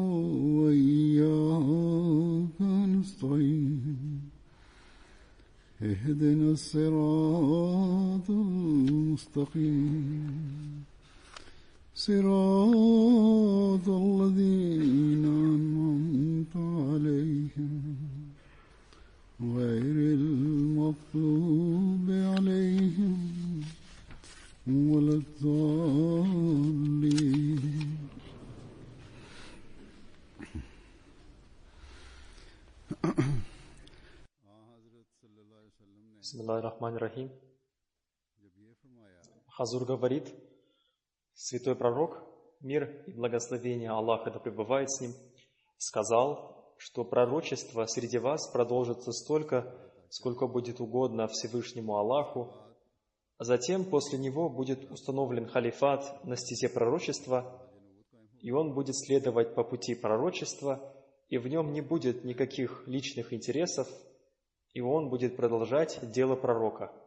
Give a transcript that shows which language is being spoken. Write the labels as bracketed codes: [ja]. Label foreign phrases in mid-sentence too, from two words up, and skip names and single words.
[ar] وإياك نستعين اهدنا الصراط المستقيم صراط الذين أنعمت عليهم غير المغضوب عليهم ولا الضالين. بسم الله الرحمن الرحيم. [ru] Хазур говорит, святой пророк, мир и благословение Аллаха да пребывает с ним, сказал, что пророчество среди вас продолжится столько, сколько будет угодно Всевышнему Аллаху, а затем после него будет установлен халифат на стезе пророчества, и он будет следовать по пути пророчества, и в нем не будет никаких личных интересов, и он будет продолжать дело пророка.